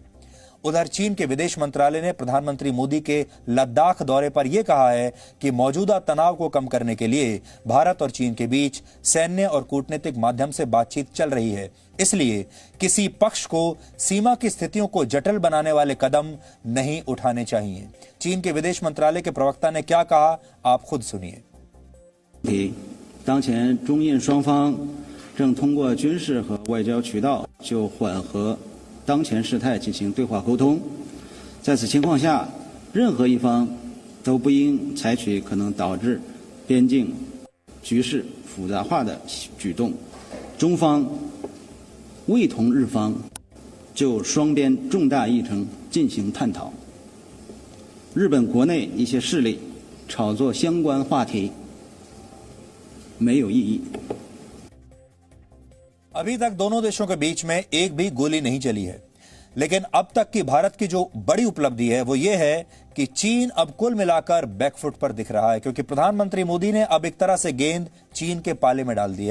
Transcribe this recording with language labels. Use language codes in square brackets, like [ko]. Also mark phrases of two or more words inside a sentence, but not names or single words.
[hi] उधर चीन के विदेश मंत्रालय ने प्रधानमंत्री मोदी के लद्दाख दौरे पर यह कहा है कि मौजूदा तनाव को कम करने के लिए भारत और चीन के बीच सैन्य और कूटनीतिक माध्यम से बातचीत चल रही है, इसलिए किसी पक्ष को सीमा की स्थितियों को जटिल बनाने वाले कदम नहीं उठाने चाहिए। चीन के विदेश मंत्रालय के प्रवक्ता ने क्या कहा, आप खुद सुनिए। [zh] 当前中印双方正通过军事和外交渠道就缓和当前事态进行对话沟通，在此情况下，任何一方都不应采取可能导致边境局势复杂化的举动。中方未同日方就双边重大议程进行探讨。日本国内一些势力炒作相关话题没有意义。 [hi] अभी तक दोनों देशों के बीच में एक भी गोली नहीं चली है, लेकिन अब तक की भारत की जो बड़ी उपलब्धि है वो ये है कि चीन अब कुल मिलाकर बैकफुट पर दिख रहा है, क्योंकि प्रधानमंत्री मोदी ने अब एक तरह से गेंद चीन के पाले में डाल दी है।